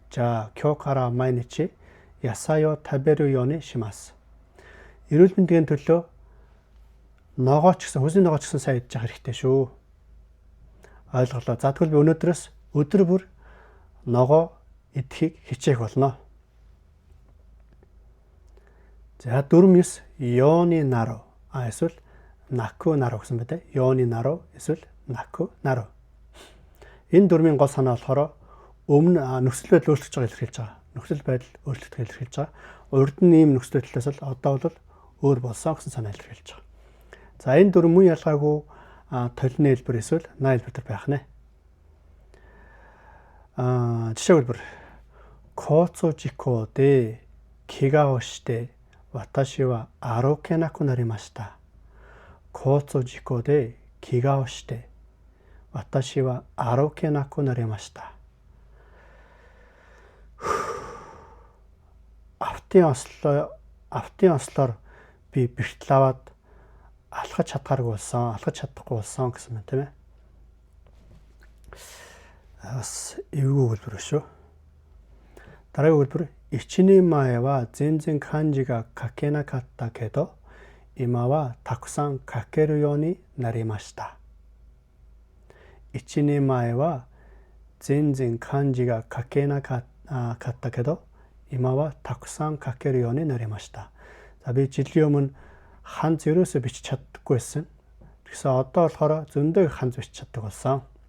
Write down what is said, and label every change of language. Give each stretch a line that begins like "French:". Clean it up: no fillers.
Japanese: じゃあ今日から毎日野菜を食べるようにします.
Mongolian: Эрүүл мэндийн төлөө ногоо ч гэсэн хүсний ногоо ч гэсэн сайн идэж явах хэрэгтэй шүү. Ойлголоо. За тэгвэл би өнөөдрөөс өдөр бүр ногоо идэхийг хичээх болно. За 4-9 Йоны наро эсвэл наку наро гэсэн байдаг. Йоны наро эсвэл наку наро. Энэ дөрмийн гол санаа болохоор өмнө нөхцөл байдал өөрчлөж байгааг илэрхийлж байгаа. Нөхцөл байдал өөрчлөгдөхийг илэрхийлж байгаа. Урд нь ийм нөхцөл байдлаас л одоо бол өөр болсон гэсэн санаа илэрхийлж байгаа. За энэ дөрвөн мөн ялгаагүй толны хэлбэр эсвэл наа хэлбэр төр байх нэ. Жишээ хэлбэр.
Japanese: 交通事故で怪我をして私は歩けなくなりました. 交通事故で怪我をして私は歩けなくなりました.
Mongolian: Автын ослоор би бэртэл аваад алхаж чадахгүй болсон гэсэн мэт тийм ээ. Бас эвгүй хэлбэр шүү. Дараагийн хэлбэр.
Japanese: 1年前は全然漢字が書けなかったけど今はたくさん書けるようになりました. 1年前は全然漢字が書けなかったけど今はたくさん書けるようになりました.
Mongolian: За би жилийн өмнө ханз ерөөсөө бичиж чаддаггүй байсан. Тэгсэн одоо болохоор зөндөө ханз бичиж чаддаг болсон.